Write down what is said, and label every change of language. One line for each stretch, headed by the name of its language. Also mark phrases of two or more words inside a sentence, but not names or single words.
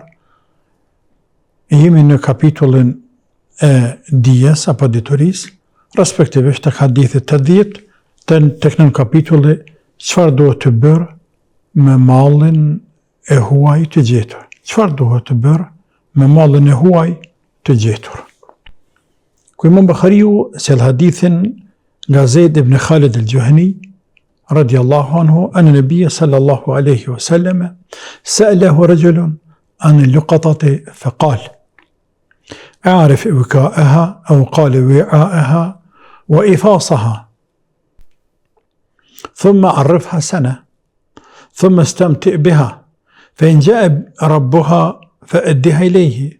Albanian: Jemi në kapitullin e dijes apo diturisë, respektivisht tek hadithi 80, tek nën kapitulli çfarë duhet të bërë me mallin e huaj të gjetur. Çfarë duhet të bërë me mallin e huaj të gjetur. Ku Imam Buhariu sjell hadithin nga
Arabic: Zeid ibn Khalid al-Juhani رضي الله عنه أن النبي صلى الله عليه وسلم سأله رجل عن اللقطة فقال أعرف وكاءها أو قال وعاءها وإفاصها ثم عرفها سنة ثم استمتع بها فإن جاء ربها فأدها إليه.